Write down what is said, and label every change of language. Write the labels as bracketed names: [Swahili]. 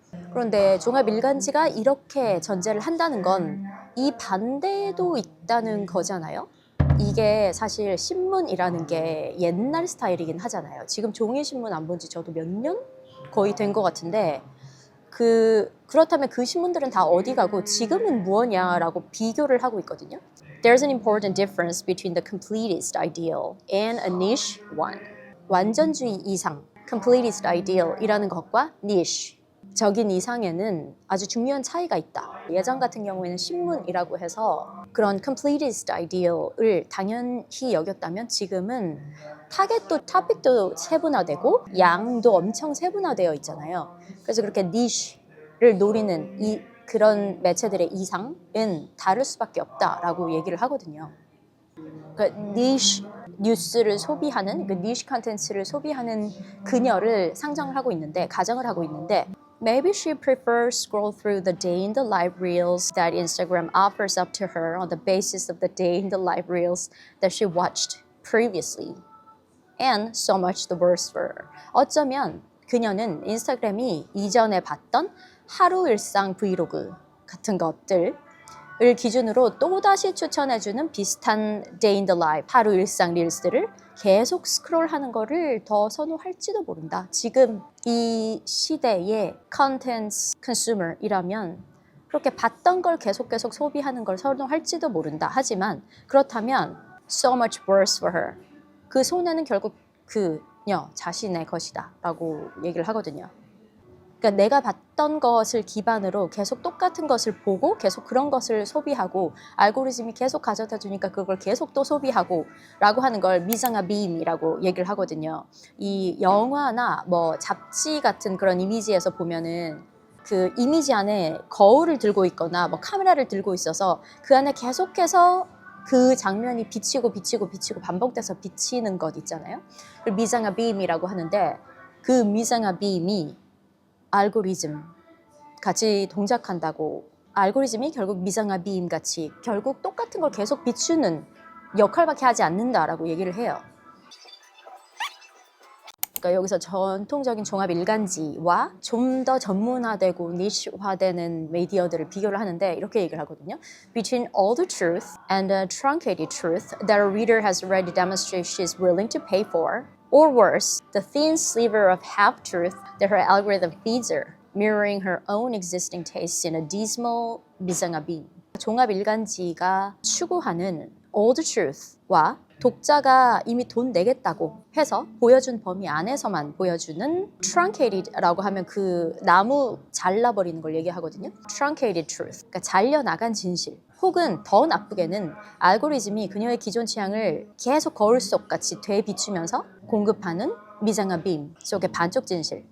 [Korean] 그런데 종합일간지가 이렇게 전제를 한다는 건 이 반대도 있다는 거잖아요. 이게 사실 신문이라는 게 옛날 스타일이긴 하잖아요. 지금 종이신문 안 본 지 저도 몇 년? 거의 된 것 같은데 그렇다면 그 신문들은 다 어디 가고 지금은 무엇냐라고 비교를 하고 있거든요. [English] There's an important difference between the completist ideal and a niche one. [Korean] 완전주의 이상, completist ideal 이라는 것과 niche, 적인 이상에는 아주 중요한 차이가 있다. 예전 같은 경우에는 신문이라고 해서 그런 completist ideal을 당연히 여겼다면 지금은 타겟도 토픽도 세분화되고 양도 엄청 세분화되어 있잖아요. 그래서 그렇게 niche를 노리는 그런 매체들의 이상은 다를 수밖에 없다라고 얘기를 하거든요. 그 niche 뉴스를 소비하는 그 niche 컨텐츠를 소비하는 그녀를 상정을 하고 있는데 [English] 가정을 하고 있는데 Maybe she prefers scroll through the day in the life reels that Instagram offers up to her on the basis of the day in the life reels that she watched previously. And so much the worse for her. [Korean] 어쩌면 그녀는 인스타그램이 이전에 봤던 하루 일상 브이로그 같은 것들을 기준으로 또다시 추천해주는 비슷한 Day in the Life, 하루 일상 릴스들을 계속 스크롤하는 거를 더 선호할지도 모른다. 지금 이 시대의 컨텐츠 컨슈머이라면 그렇게 봤던 걸 계속 소비하는 걸 선호할지도 모른다. 하지만 그렇다면 [English] so much worse for her. [Korean] 그 손해는 결국 그녀 자신의 것이다 라고 얘기를 하거든요. 그러니까 내가 봤던 것을 기반으로 계속 똑같은 것을 보고 계속 그런 것을 소비하고 알고리즘이 계속 가져다 주니까 그걸 계속 또 소비하고 라고 하는 걸 미상아 빔이라고 얘기를 하거든요. 이 영화나 뭐 잡지 같은 그런 이미지에서 보면은 그 이미지 안에 거울을 들고 있거나 뭐 카메라를 들고 있어서 그 안에 계속해서 그 장면이 비치고 반복돼서 비치는 것 있잖아요. 그걸 미상아 빔이라고 하는데 그 미상아 빔이 알고리즘 같이 동작한다고 알고리즘이 결국 미상아 빔 같이 결국 똑같은 걸 계속 비추는 역할밖에 하지 않는다라고 얘기를 해요. 그러니까 여기서 전통적인 종합 일간지와 좀 더 전문화되고 니시화되는 미디어들을 비교를 하는데 이렇게 얘기를 하거든요. [English] Between all the truth and the truncated truth that a reader has already demonstrated she is willing to pay for, or worse, the thin sliver of half-truth that her algorithm feeds her, mirroring her own existing tastes in a dismal 미상아 빔. [Korean] 종합 일간지가 추구하는 all the truth 와 독자가 이미 돈 내겠다고 해서 보여준 범위 안에서만 보여주는 truncated라고 하면 그 나무 잘라버리는 걸 얘기하거든요. truncated truth, 그러니까 잘려나간 진실. 혹은 더 나쁘게는 알고리즘이 그녀의 기존 취향을 계속 거울 속 같이 되비추면서 공급하는 미상아 빔 속의 반쪽 진실.